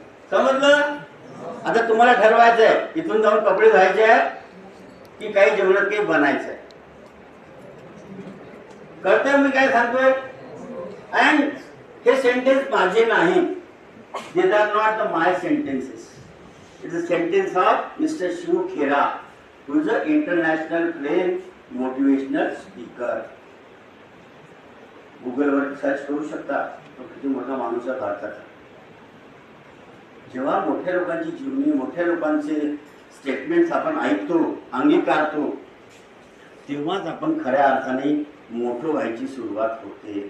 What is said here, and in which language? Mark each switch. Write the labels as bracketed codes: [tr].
[mr] समजलं? आता तुम्हाला ठरवायचंय इथून जाऊन कपडे धुवायचे आहेत की काही जेवणात काही बनायचंय. कळतंय मी काय सांगतोय? अँड हे सेंटेन्स माझे नाही. [en] These are not the my sentences. It is a sentence of Mr. Shiv Khera, who is an international trained motivational speaker. [mr] Google वर सर्च करू शकता. तो किती मोठा माणूस आहे भारताचा. जेव्हा मोठ्या लोकांची जीवनी मोठ्या लोकांचे स्टेटमेंट्स आपण ऐकतो अंगीकारतो तेव्हाच आपण खऱ्या अर्थाने मोठं व्हायची सुरुवात होते.